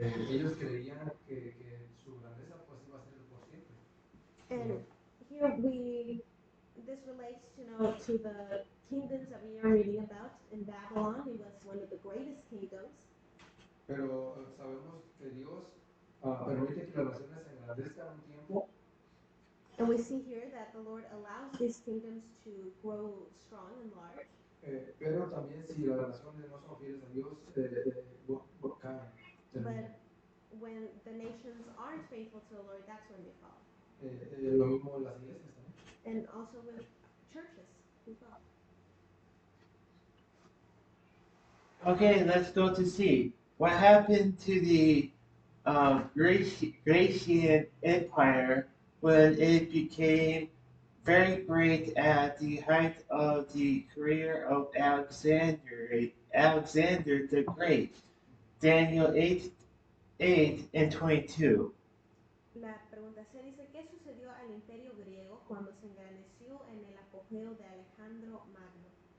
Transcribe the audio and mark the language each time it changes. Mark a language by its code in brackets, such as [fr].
[es] Ellos creían que su grandeza pues iba a ser por siempre. [en] And here this relates to the kingdoms that we are reading about. In Babylon, it was one of the greatest kingdoms. [es] Pero sabemos que Dios permite que las naciones se engrandezcan un tiempo. [en] And we see here that the Lord allows these kingdoms to grow strong and large. [es] Pero también si las naciones no son fieles a Dios, caen. [en] But when the nations aren't faithful to the Lord, that's when they fall. [es] Lo mismo en las iglesias también. [en] And also with churches, we fall. Okay, let's go to C. What happened to the Grecian Empire when it became very great at the height of the career of Alexander the Great? Daniel 8:8-22. [es] La pregunta se dice, ¿qué sucedió al imperio griego cuando se engrandeció en el apogeo de Alejandro Magno?